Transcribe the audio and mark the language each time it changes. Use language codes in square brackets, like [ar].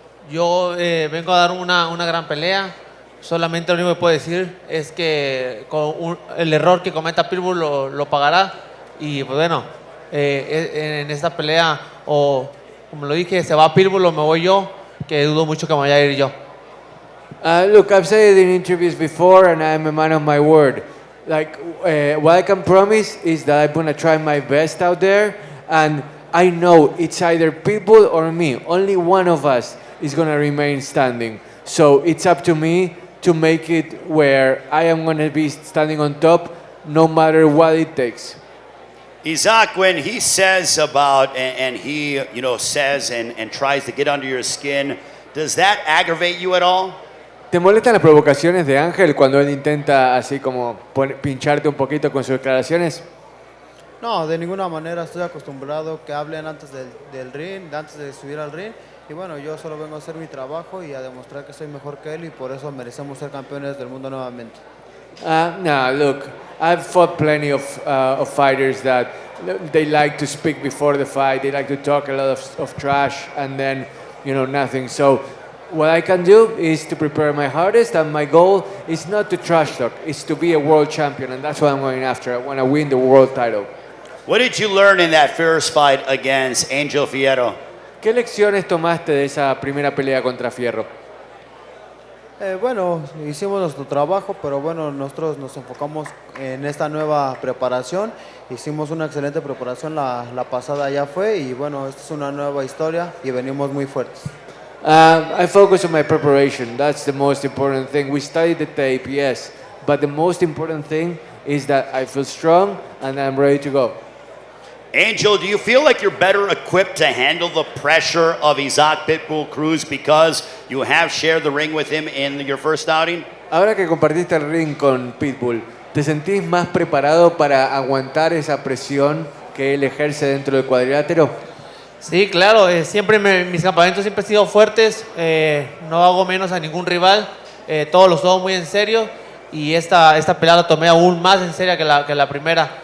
[es] Yo vengo a dar una gran pelea. Solamente lo único que puedo decir es que el error que cometa Pitbull lo pagará. Y pues bueno, en esta pelea, o como lo dije, se va Pitbull o me voy yo, que dudo mucho que me vaya a ir yo. [en] Look, I've said it in interviews before and I'm a man of my word. Like, what I can promise is that I'm going to try my best out there, and I know it's either Pitbull or me. Only one of us is going to remain standing. So it's up to me to make it where I am going to be standing on top no matter what it takes. Isaac, when he says about, and he, says and tries to get under your skin, does that aggravate you at all? [es] ¿Te molestan las provocaciones de Ángel cuando él intenta así como pincharte un poquito con sus declaraciones? No, de ninguna manera. Estoy acostumbrado que hablen antes del ring, antes de subir al ring. Y bueno, yo solo vengo a hacer mi trabajo y a demostrar que soy mejor que él y por eso merecemos ser campeones del mundo nuevamente. [en] No, look, I've fought plenty of fighters that they like to speak before the fight. They like to talk a lot of trash and then, nothing. So what I can do is to prepare my hardest, and my goal is not to trash talk. It's to be a world champion, and that's what I'm going after. I want to win the world title. What did you learn in that first fight against Angel Fierro? [es] ¿Qué lecciones tomaste de esa primera pelea contra Fierro? Bueno, hicimos nuestro trabajo, pero bueno, nosotros nos enfocamos en esta nueva preparación. Hicimos una excelente preparación, la pasada ya fue y bueno, esta es una nueva historia y venimos muy fuertes. [en] I focus on my preparation. That's the most important thing. We studied the tape, yes, but the most important thing is that I feel strong and I'm ready to go. Angel, do you feel like you're better equipped to handle the pressure of Isaac Pitbull Cruz because you have shared the ring with him in your first outing? [es] Ahora que compartiste el ring con Pitbull, ¿te sentís más preparado para aguantar esa presión que él ejerce dentro del cuadrilátero? Sí, claro, siempre mis campamentos siempre han sido fuertes, no hago menos a ningún rival, todos los tomo muy en serio y esta pelea la tomé aún más en serio que la primera.